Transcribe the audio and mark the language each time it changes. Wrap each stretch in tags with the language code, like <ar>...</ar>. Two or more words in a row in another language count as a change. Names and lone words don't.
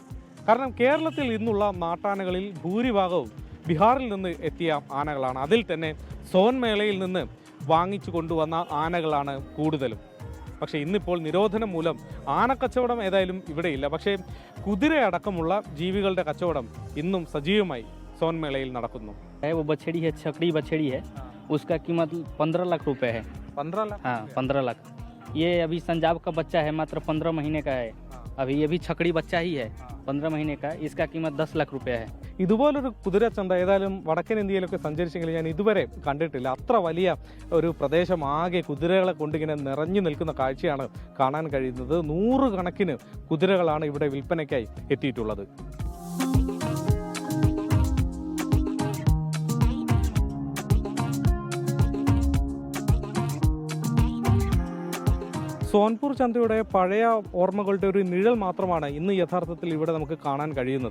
<ml>കാരണം കേരളത്തിൽ ഇന്നുള്ള നാട്ടാനകളിൽ ഭൂരിഭാഗവും ബീഹാറിൽ നിന്ന് എത്തിയ ആനകളാണ്. അതിൽ തന്നെ സോൻ മേളയിൽ നിന്ന് വാങ്ങിച്ചു കൊണ്ടുവന്ന ആനകളാണ് കൂടുതലും. പക്ഷേ ഇന്നിപ്പോൾ നിരോധനം മൂലം ആനക്കച്ചവടം ഏതായാലും ഇവിടെയില്ല. പക്ഷേ കുതിരയടക്കമുള്ള ജീവികളുടെ കച്ചവടം ഇന്നും സജീവമായി सोन मेले നടക്കുന്നു.</ml> <hi>वो बछड़ी है, छकड़ी बछड़ी है, उसका कीमत 15 लाख रुपए है. 15 लाख? हाँ, 15 लाख. ये अभी संजाब का बच्चा है, मात्र 15 महीने का है. अभी ये भी छकड़ी बच्चा ही है, 15 महीने का. इसका कीमत 10 लाख रुपए है.</hi> <ml>ഇതുപോലൊരു കുതിരച്ചന്ത ഏതായാലും വടക്കൻ ഇന്ത്യയിലൊക്കെ സഞ്ചരിച്ചെങ്കിലും ഞാൻ ഇതുവരെ കണ്ടിട്ടില്ല. അത്ര വലിയ ഒരു പ്രദേശം ആകെ കുതിരകളെ കൊണ്ടിങ്ങനെ നിറഞ്ഞു നിൽക്കുന്ന കാഴ്ചയാണ് കാണാൻ കഴിയുന്നത്. 100 കണക്കിന് കുതിരകളാണ് ഇവിടെ വിൽപ്പനയ്ക്കായി എത്തിയിട്ടുള്ളത്. സോൻപൂർ ചന്തയുടെ പഴയ ഓർമ്മകളുടെ ഒരു നിഴൽ മാത്രമാണ് ഇന്ന് യഥാർത്ഥത്തിൽ ഇവിടെ നമുക്ക് കാണാൻ കഴിയുന്നത്.</ml>